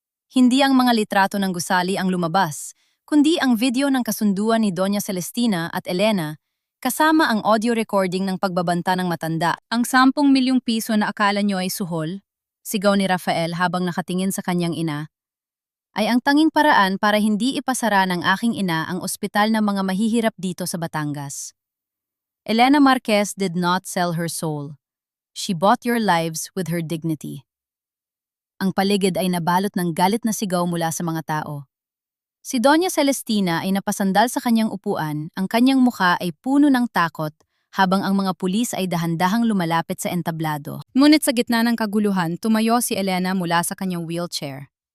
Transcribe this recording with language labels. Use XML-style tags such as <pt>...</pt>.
<tl>Hindi ang mga litrato ng gusali ang lumabas, kundi ang video ng kasunduan ni Doña Celestina at Elena, kasama ang audio recording ng pagbabanta ng matanda. Ang 10 milyong piso na akala nyo ay suhol, sigaw ni Rafael habang nakatingin sa kanyang ina, ay ang tanging paraan para hindi ipasara ng aking ina ang ospital ng mga mahihirap dito sa Batangas.</tl> <en>Elena Marquez did not sell her soul. She bought your lives with her dignity.</en> <tl>Ang paligid ay nabalot ng galit na sigaw mula sa mga tao. Si Doña Celestina ay napasandal sa kanyang upuan, ang kanyang mukha ay puno ng takot, habang ang mga pulis ay dahan-dahang lumalapit sa entablado. Ngunit sa gitna ng kaguluhan, tumayo si Elena mula sa kanyang wheelchair.</tl>